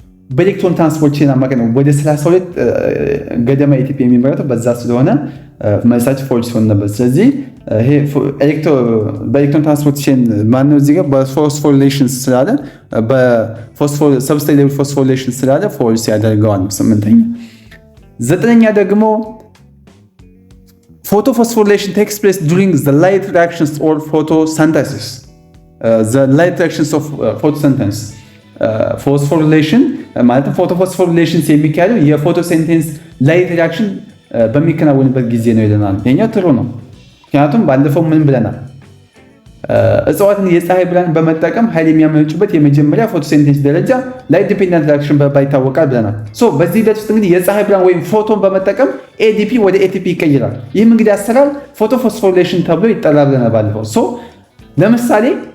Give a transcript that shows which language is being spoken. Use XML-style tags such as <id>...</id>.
<am>በኤሌክትሮን ትራንስፖርት ቼን አማካኝነት ወደ 32 ገደማ ኤቲፒ የሚመረተው በዛ ስለሆነ መልሳችን ፎልስ ሆነ ነበር። ስለዚህ ይሄ በኤሌክትሮን ትራንስፖርት ቼን ማነው እዚህ ጋር በፎስፎሪሌሽን ስላለ በሰብስትሬት ሌቭል ፎስፎሪሌሽን ስላለ ፎልስ ያደርገዋል። 8ኛ 9ኛ ደግሞ</am> <en>photophosphorylation takes place during the light reactions or photosynthesis. The light reactions of photosynthesis.</en> <am>ፎስፎሪሌሽን ማለት ፎቶፎስፎሪሌሽን የሚካሄደው የፎቶሲንቴሲስ ላይት ሪአክሽን በሚከናወንበት ጊዜ ነው ይለናል። ይሄኛው ጥሩ ነው። ምክንያቱም ባለፈው ምን ብለናል? እጽዋትን የፀሐይ ብርሃን በመጠቀም ኃይል የሚያመነጩበት የመጀመሪያ ፎቶሲንቴሲስ ደረጃ ላይት ዲፔንደንት ሪአክሽን በመባል ይታወቃል ብለናል። በዚህ ሂደት ውስጥ እንግዲህ የፀሐይ ብርሃን ወይም ፎቶን በመጠቀም ኤዲፒ ወደ ኤቲፒ ይቀይራል። ይህም እንግዲህ አሰራር ፎቶፎስፎሪሌሽን ተብሎ ይጠራል ብለናል ባለፈው። ለምሳሌ</am>